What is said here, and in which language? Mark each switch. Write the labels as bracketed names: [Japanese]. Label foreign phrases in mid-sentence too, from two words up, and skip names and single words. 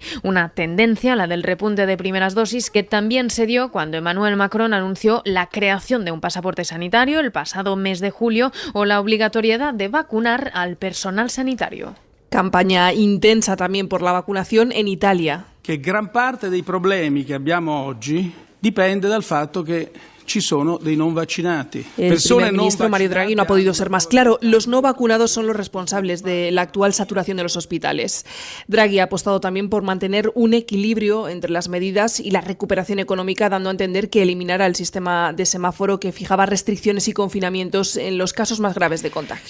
[Spanish] Una tendencia, la del repunte de primeras dosis, que también se dio cuando Emmanuel Macron anunció la creación de un pasaporte sanitario el pasado mes de julio o la obligatoriedad de vacunar al personal sanitario. Campaña intensa también por la vacunación en Italia. [Italian] Que gran parte dei problemi che abbiamo oggi dipende dal fatto che ci sono dei non vaccinati. [Spanish] El primer ministro Mario Draghi no ha podido ser más claro. Los no vacunados son los responsables de la actual saturación de los hospitales. Draghi ha apostado también por mantener un equilibrio entre las medidas y la recuperación económica, dando a entender que eliminará el sistema de semáforo que fijaba restricciones y confinamientos en los casos más graves de contagios.